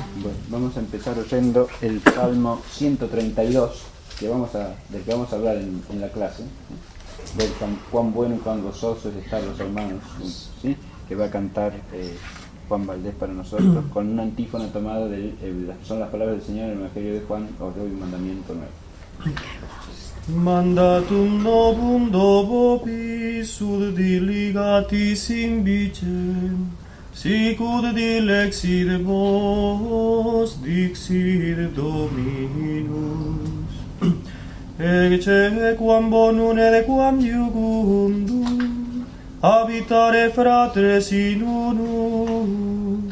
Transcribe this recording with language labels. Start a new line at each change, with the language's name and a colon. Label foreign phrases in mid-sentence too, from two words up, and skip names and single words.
Spanish: Bueno, vamos a empezar oyendo el Salmo 132, del que vamos a hablar en la clase, ver cuán bueno y cuán gozoso es estar los hermanos juntos, ¿sí? Que va a cantar Juan Valdés para nosotros, con una antífona tomada son las palabras del Señor en el Evangelio de Juan: os doy un mandamiento nuevo.
Latin: Mandatum novum do vobis ud diligatis in vicem, sicut dilexit vos, dixit Dominus. Ecce quam bonum et quam iugundum habitare fratres in unum,